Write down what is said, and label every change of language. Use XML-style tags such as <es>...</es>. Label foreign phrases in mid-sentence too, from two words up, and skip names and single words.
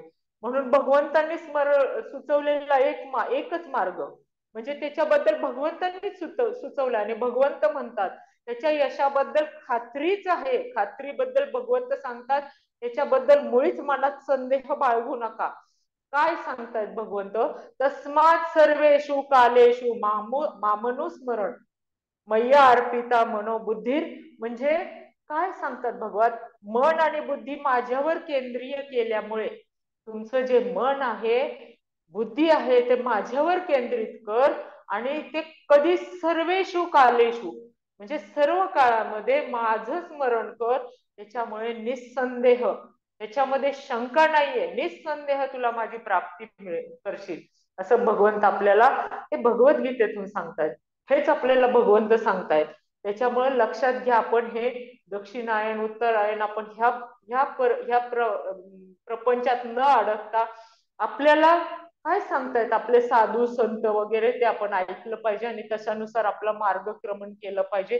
<mr>म्हणून भगवंतांनी सुचवलेला एकच मार्ग, म्हणजे त्याच्याबद्दल भगवंतांनीच सुचवलं आणि भगवंत म्हणतात त्याच्या यशाबद्दल खात्रीच आहे, खात्रीबद्दल भगवंत सांगतात त्याच्याबद्दल मुळीच मनात संदेह बाळगू नका. काय सांगतायत भगवंत,</mr> <sa>तस्मात सर्वेषु कालेषु मामनुस्मरण मय्या अर्पिता मनोबुद्धीर.</sa> <mr>म्हणजे काय सांगतात भगवान, मन आणि बुद्धी माझ्यावर केंद्रीय केल्यामुळे तुमचं जे मन आहे, बुद्धी आहे, ते माझ्यावर केंद्रित कर. आणि ते कधी</mr> <sa>सर्वेषु कालेषु</sa> <mr>म्हणजे सर्व काळामध्ये माझं स्मरण कर, त्याच्यामुळे निसंदेह, त्याच्यामध्ये शंका नाहीये, निसंदेह तुला माझी प्राप्ती करशील, असं भगवंत आपल्याला हे भगवद्गीतेतून सांगतायत. हेच आपल्याला भगवंत सांगतायत. त्याच्यामुळे लक्षात घ्या, आपण हे दक्षिणायन उत्तरायण आपण ह्या प्रपंचात न अडकता आपल्याला काय सांगतायत आपले साधू संत वगैरे ते आपण ऐकलं पाहिजे आणि तशानुसार आपलं मार्गक्रमण केलं पाहिजे.</mr>